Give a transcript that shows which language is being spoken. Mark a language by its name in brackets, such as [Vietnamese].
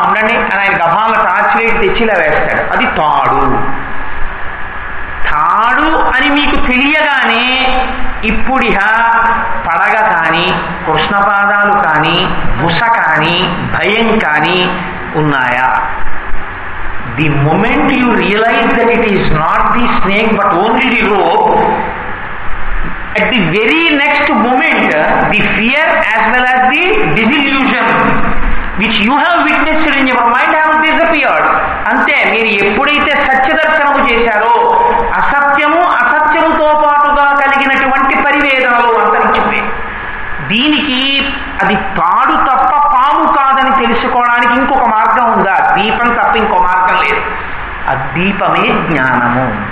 [Telugu] ఉండండి అని ఆయన గభాల టార్చ్ లైట్ తెచ్చిలా వేస్తాడు. అది తాడు. తాడు అని మీకు తెలియగానే ఇప్పుడిహ పడగ కానీ, కృష్ణపాదాలు కానీ, బుస కానీ, భయం కానీ ఉన్నాయా? [English] The moment you realize that it is not the snake but only the rope, at the very next moment the fear as well as the disillusion which you have witnessed in your mind have disappeared. [Telugu] అంతే, మీరు ఎప్పుడైతే సత్యదర్శనము చేశారో అసత్యముతో పాటుగా కలిగినటువంటి పరివేదనలు అంతరించిపోయాయి. దీనికి అది తాడు తప్ప పాము కాదని తెలుసుకోవడానికి ఇంకొక మార్గం ఉందా? దీపం తప్ప ఇంకో మార్గం లేదు. ఆ దీపమే జ్ఞానము.